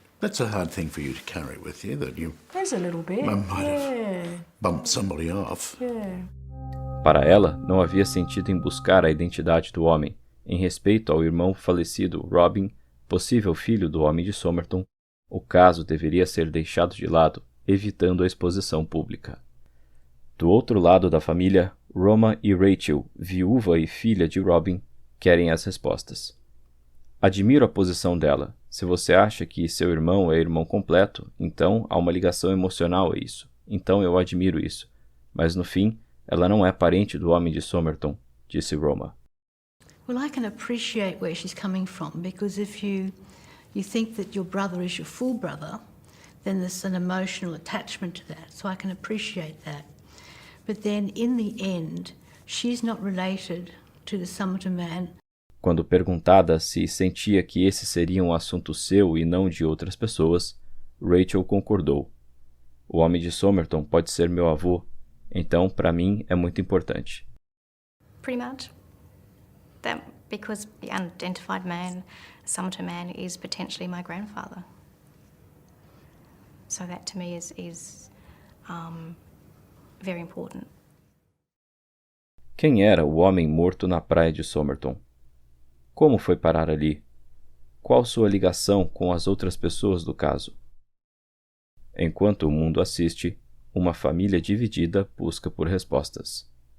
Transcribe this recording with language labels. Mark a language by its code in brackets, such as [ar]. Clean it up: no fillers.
[en] That's a hard thing for you to carry with you, that you There's a little bit. might have bumped somebody off. Yeah. [pt] Para ela, não havia sentido em buscar a identidade do homem, em respeito ao irmão falecido Robin, possível filho do homem de Somerton. O caso deveria ser deixado de lado, evitando a exposição pública. Do outro lado da família, Roma e Rachel, viúva e filha de Robin, querem as respostas. Admiro a posição dela. Se você acha que seu irmão é irmão completo, então há uma ligação emocional a isso. Então eu admiro isso. Mas no fim, ela não é parente do homem de Somerton, disse Roma. [en] Well, I can appreciate where she's coming from, because if you think that your brother is your full brother, then there's an emotional attachment to that. So I can appreciate that. But then in the end, she's not related to the Somerton man. [pt] Quando perguntada se sentia que esse seria um assunto seu e não de outras pessoas, Rachel concordou. O homem de Somerton pode ser meu avô, então para mim é muito importante. [en] Pretty much. That because the unidentified man, Somerton man, is potentially my grandfather. So that to me is very important. [pt] Quem era o homem morto na praia de Somerton? Como foi parar ali? Qual sua ligação com as outras pessoas do caso? Enquanto o mundo assiste, uma família dividida busca por respostas.